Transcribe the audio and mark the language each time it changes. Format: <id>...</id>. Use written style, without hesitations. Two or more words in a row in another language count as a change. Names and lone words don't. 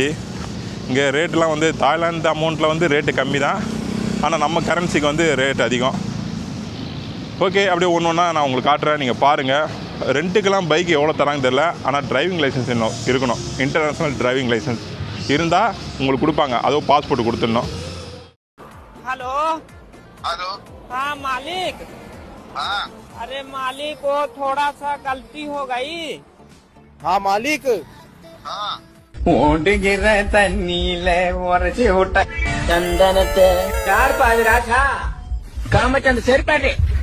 <ta>இங்கே ரேட்டெலாம் வந்து தாய்லாந்து அமௌண்ட்டில் வந்து ரேட்டு கம்மி தான், ஆனால் நம்ம கரன்சிக்கு வந்து ரேட் அதிகம். ஓகே, அப்படியே ஒன்று ஒன்றா நான் உங்களுக்கு காட்டுறேன், நீங்கள் பாருங்கள். ரெண்ட்டுக்கெல்லாம் பைக் எவ்வளோ தராங்கன்னு தெரில, ஆனால்</ta> <en>driving license</en> <ta>இன்னும் இருக்கணும்.</ta> <en>international driving license</en> <ta>இருந்தால் உங்களுக்கு கொடுப்பாங்க, அதுவும் பாஸ்போர்ட் கொடுத்துடணும்.</ta> <hi>हेलो हेलो। हाँ मालिक। हाँ अरे मालिक, वो थोड़ा सा गलती हो गई। हाँ मालिक। हाँ</hi> <ta>ஓடுகிற தண்ணியில உரைச்சி விட்ட சந்தனத்தை யார் பாதுராக்கா காமச்சு அந்த செருப்பாட்டி.</ta>